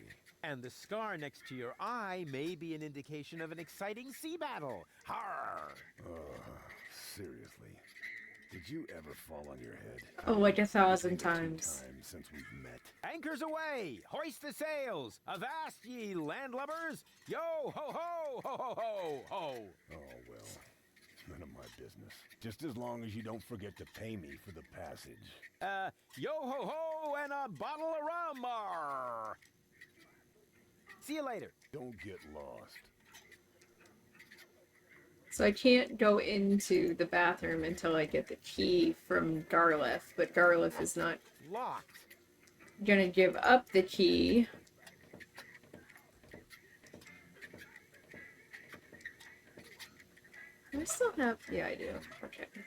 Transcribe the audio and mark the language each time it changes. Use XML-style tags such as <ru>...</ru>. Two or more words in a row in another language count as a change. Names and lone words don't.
<en>And the scar next to your eye may be an indication of an exciting sea battle. Harr! Seriously. Did you ever fall on your head? Oh, like 1,000 It's been 2 times. times since we've met. Anchors away! Hoist the sails! Avast, ye landlubbers! Yo ho ho ho ho ho ho! Oh, well. None of my business. Just as long as you don't forget to pay me for the passage. Yo ho ho and a bottle of rum! Arr. See you later. Don't get lost. So I can't go into the bathroom until I get the key from Garliff, but Garliff is not Locked. gonna give up the key. Do I still have... Yeah, I do. Okay.</en>